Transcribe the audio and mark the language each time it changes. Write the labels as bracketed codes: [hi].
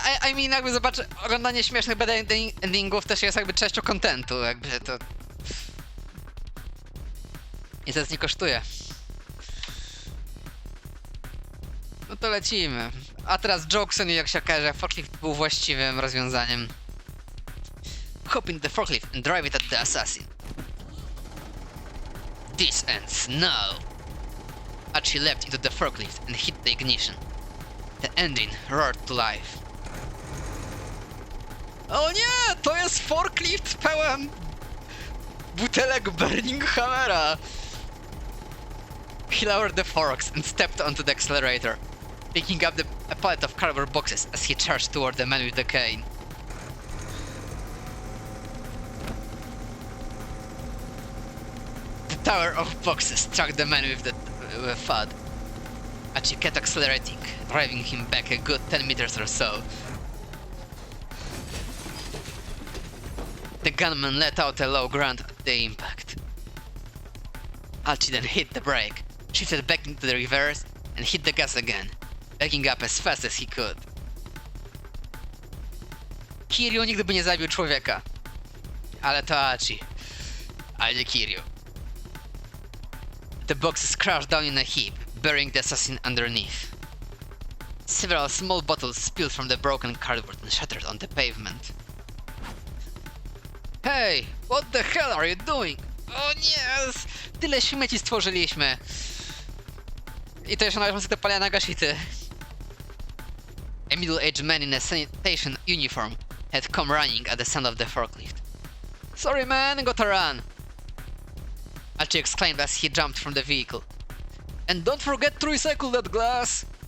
[en] I mean, [pl] jakby zobaczę, oglądanie śmiesznych bad endingów też jest jakby częścią kontentu, jakby to... Nic nie kosztuje. No to lecimy. A teraz Jokesen, jak się okaże, forklift był właściwym rozwiązaniem. [en] Hop in the forklift and drive it at the assassin. This ends now. Archie leapt into the forklift and hit the ignition. The engine roared to life. [pl] O nie! To jest forklift pełen butelek Burning Hammera! [en] He lowered the forks and stepped onto the accelerator, picking up a pallet of cardboard boxes as he charged toward the man with the cane. The tower of boxes struck the man with a thud. Archie kept accelerating, driving him back a good 10 meters or so. The gunman let out a low grunt at the impact. Archie then hit the brake, shifted back into the reverse, and hit the gas again, backing up as fast as he could. [pl] Kiryu nigdy by nie zabił człowieka. Ale to Archie, a nie Kiryu. [en] The boxes crashed down in a heap, burying the assassin underneath. Several small bottles spilled from the broken cardboard and shattered on the pavement. Hey, what the hell are you doing? [pl] O nie, tyle śmieci stworzyliśmy. I to jeszcze należące do Paliana Gashity. [en] A middle-aged man in a sanitation uniform had come running at the sound of the forklift. Sorry man, gotta run! Archie exclaimed as he jumped from the vehicle. And don't forget to recycle that glass!